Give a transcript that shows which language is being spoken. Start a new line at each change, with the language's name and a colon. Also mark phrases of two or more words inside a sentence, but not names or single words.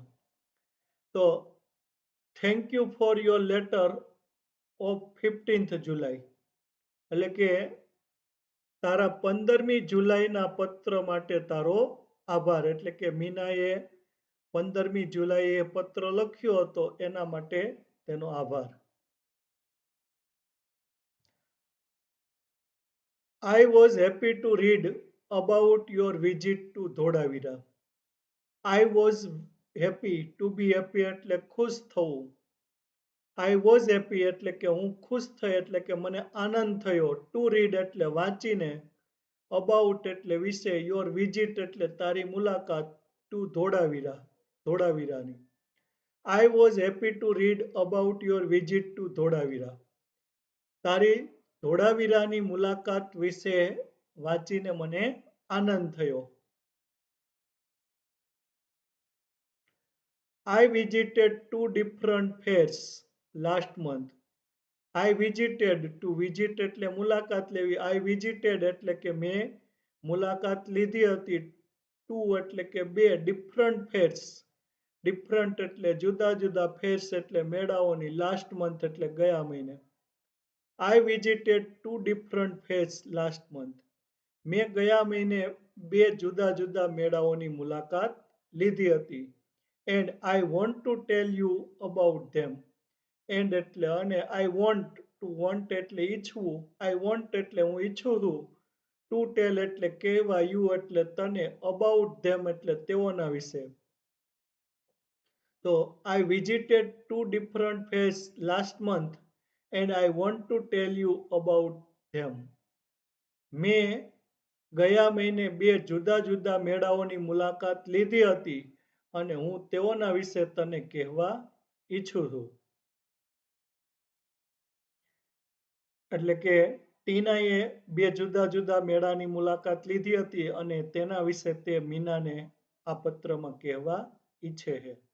Gujarati: તો
English: Thank you for your letter of 15th July
Gujarati: એટલે કે તારા 15મી જુલાઈના પત્ર માટે તારો આભાર. એટલે કે મીનાએ 15મી જુલાઈએ પત્ર લખ્યો હતો એના માટે તેનો આભાર.
English: I was happy to read about your visit to ધોળાવીરા. I was happy, to be happy
Gujarati: એટલે ખુશ થવું.
English: I was happy
Gujarati: એટલે કે હું ખુશ થઈ એટલે કે મને આનંદ થયો.
English: to read
Gujarati: એટલે વાંચીને. અબાઉટ એટલે વિશે.
English: your visit
Gujarati: એટલે તારી મુલાકાત. ટુ ધોળાવીરાની.
English: I was happy to read about your visit to Dholavira.
Gujarati: તારી ધોળાવીરાની મુલાકાત વિશે વાંચીને મને આનંદ થયો.
English: I visited two different fairs last month. I visited to visit
Gujarati: એટલે મુલાકાત લેવી.
English: I visited
Gujarati: એટલે કે મેં મુલાકાત લીધી હતી. Two એટલે કે બે.
English: Different fairs.
Gujarati: Different એટલે જુદા જુદા. Fairs એટલે મેળાઓની.
English: Last month
Gujarati: એટલે ગયા મહિને.
English: I visited two different fairs last month.
Gujarati: મેં ગયા મહિને બે જુદા જુદા મેળાઓની મુલાકાત લીધી હતી.
English: And I want to tell you about them. And
Gujarati: એટલે અને
English: I want to want
Gujarati: એટલે ઈચ્છવું.
English: I want
Gujarati: એટલે હું ઈચ્છું છું.
English: To tell
Gujarati: એટલે કહેવા. You એટલે તને.
English: About them
Gujarati: એટલે તેઓના વિશે.
English: તો I visited two different fairs last month and I want to tell you about them.
Gujarati: મેં ગયા મહિને બે જુદા જુદા મેળાઓની મુલાકાત લીધી હતી અને હું તેઓના વિશે તને કહેવા ઈચ્છું છું. એટલે કે ટીનાએ બે જુદા જુદા મેળાની મુલાકાત લીધી હતી અને તેના વિશે તે મીનાને આ પત્રમાં કહેવા ઈચ્છે છે.